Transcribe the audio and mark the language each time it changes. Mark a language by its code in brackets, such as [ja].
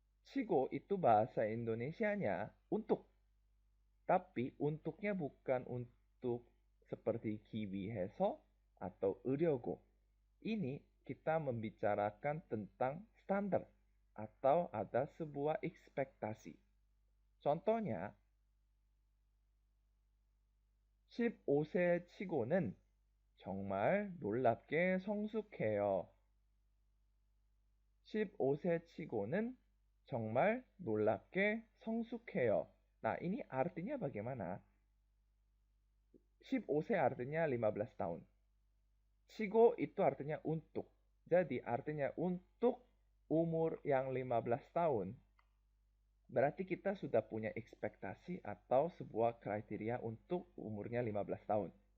[id] 치고 itu bahasa Indonesianya untuk. Tapi untuknya bukan untuk seperti 기위해서 atau 으려고. Ini kita membicarakan tentang standar atau ada sebuah ekspektasi. [ko] Contohnya, 15세 치고는 정말 놀랍게 성숙해요. 15세 치고는 정말 놀랍게 성숙해요. [id] Nah, ini artinya bagaimana? 15세 artinya 15 tahun. 치고 itu artinya untuk. Jadi artinya untuk umur yang 15 tahun, berarti kita sudah punya ekspektasi atau sebuah kriteria untuk umurnya 15 tahun.